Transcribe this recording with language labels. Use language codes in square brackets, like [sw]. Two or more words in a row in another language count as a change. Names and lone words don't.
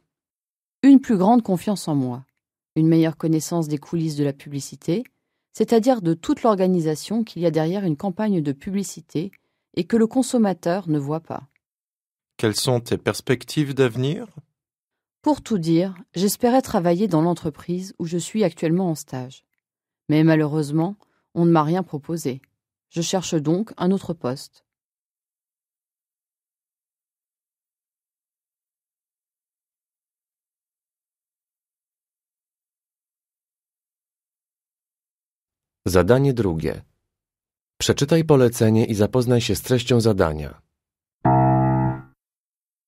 [fr] Une plus grande confiance en moi, une meilleure connaissance des coulisses de la publicité, c'est-à-dire de toute l'organisation qu'il y a derrière une campagne de publicité et que le consommateur ne voit pas. Quelles sont tes perspectives d'avenir? Pour tout dire, j'espérais travailler dans l'entreprise où je suis actuellement en stage. Mais malheureusement, on ne m'a rien proposé. Je cherche donc un autre poste. [pl] Zadanie drugie. Przeczytaj polecenie i zapoznaj się z treścią zadania.